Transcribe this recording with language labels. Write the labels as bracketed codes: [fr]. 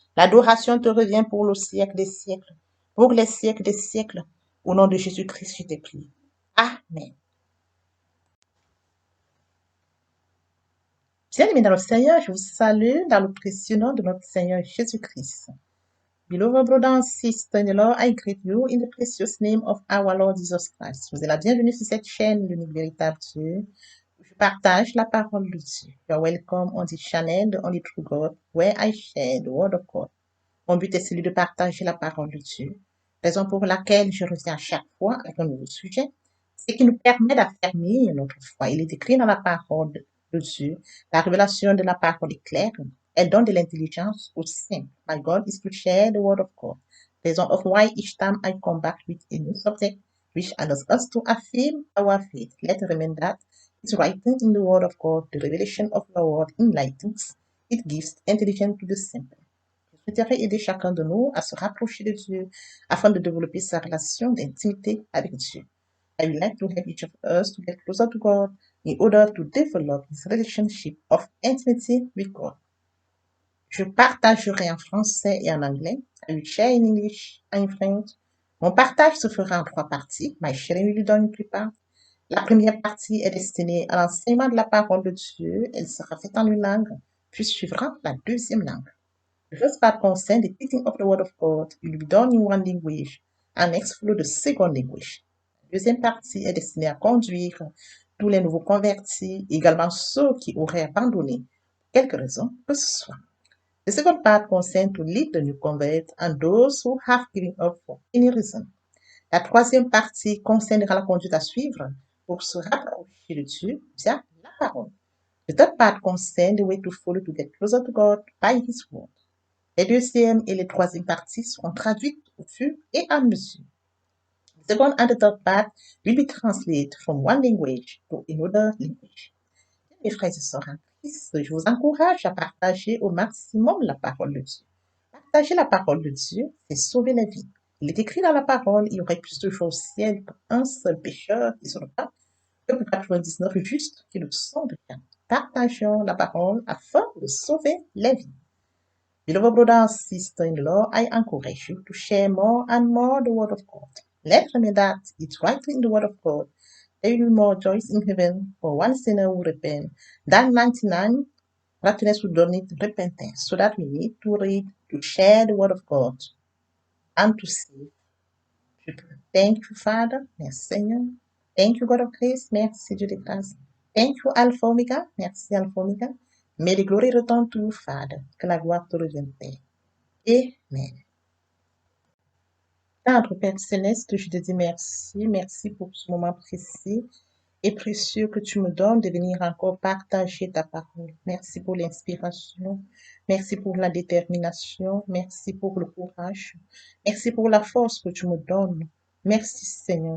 [fr] L'adoration te revient pour le siècle des siècles. Pour les siècles des siècles. Au nom de Jésus-Christ, je te prie. Amen. Bien-aimés dans le Seigneur, je vous salue dans le précieux nom de notre Seigneur Jésus-Christ. [en] Beloved brothers and sisters in the Lord, I greet you in the precious name of our Lord Jesus Christ. [fr] Vous êtes la bienvenue sur cette chaîne, l'unique véritable Dieu, où je partage la parole de Dieu. [en] You are welcome on this channel, the only true God, where I share the word of God. [fr] Mon but est celui de partager la parole de Dieu, raison pour laquelle je reviens à chaque fois avec un nouveau sujet, c'est qui nous permet d'affermir notre foi. Il est écrit dans la parole de Dieu, la révélation de la parole est claire, elle donne de l'intelligence aux saints. [en] My God is to share the word of God. Reason of why each time I come back with a new subject, which allows us to affirm our faith. Let us remember that it's written in the word of God, the revelation of the word enlightens, it gives intelligence to the simple. [fr] Je souhaiterais aider chacun de nous à se rapprocher de Dieu afin de développer sa relation d'intimité avec Dieu. [en] I would like to help each of us to get closer to God in order to develop this relationship of intimacy with God. [fr] Je partagerai en français et en anglais. [en] I will share in English and in French. [fr] Mon partage se fera en trois parties. [en] My sharing will be done in three parts. [fr] La première partie est destinée à l'enseignement de la parole de Dieu. Elle sera faite en une langue, puis suivra la deuxième langue. [en] The first part concerns the teaching of the Word of God. It will be done in one language, and next follow the second language. [fr] La deuxième partie est destinée à conduire tous les nouveaux convertis, également ceux qui auraient abandonné, pour quelque raison que ce soit. [en] The second part concerns to lead the new converts and those who have given up for any reason. [fr] La troisième partie concernera la conduite à suivre pour se rapprocher de Dieu via la parole. [en] The third part concerns the way to follow to get closer to God by His word. [fr] Les deuxième et les troisième parties seront traduites au fur et à mesure. [en] The second and the third part will be translated from one language to another language. [fr] Mes frères et sœurs en Christ, je vous encourage à partager au maximum la parole de Dieu. Partager la parole de Dieu, c'est sauver la vie. Il est écrit dans la parole, il y aurait plus de joie au ciel pour un seul pécheur qui se repent que pour 99 justes qui le sont déjà. Partageons la parole afin de sauver la vie. [en] Beloved brother and sister in the Lord, I encourage you to share more and more the word of God. Let's remember that it's right in the word of God. There will be more joy in heaven for one sinner who repent than 99 righteousness who don't need repentance. So that we need to read, to share the word of God, and to save people. Thank you, Father. [fr] Merci, Seigneur. [en] Thank you, God of grace. [fr] Merci, Dieu de grâce. [en] Thank you, Alpha Omega. [fr] Merci, Alpha Omega. [en] May the glory return to you, Father. [fr] Que la gloire te revienne, Père. Amen. Notre Père Céleste, je te dis merci. Merci pour ce moment précis. et précieux que tu me donnes de venir encore partager ta parole. Merci pour l'inspiration. Merci pour la détermination. Merci pour le courage. Merci pour la force que tu me donnes. Merci Seigneur.